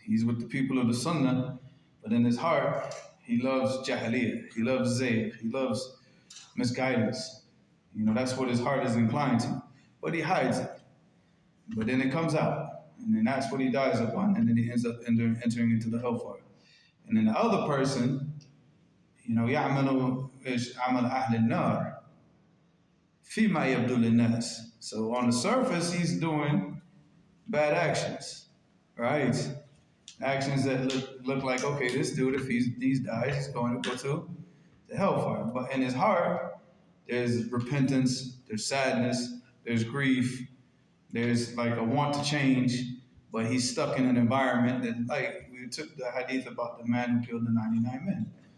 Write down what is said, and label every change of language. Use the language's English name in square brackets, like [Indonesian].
[English] He's with the people of the sunnah, but in his heart he loves jahiliyah, he loves zayg, he loves misguidance. That's what his heart is inclined to, but he hides it. But then it comes out. And then that's what he dies upon, and then he ends up entering into the hellfire. And then the other person, [Arabic] يعمل عمل أهل النار فيما يبدو للناس. [English] So on the surface, he's doing bad actions, right? Actions that look like, okay, this dude, if he's died, he's going to go to the hellfire. But in his heart, there's repentance, there's sadness, there's grief, there's like a want to change, but he's stuck in an environment that, like, we took the hadith about the man who killed the 99 men.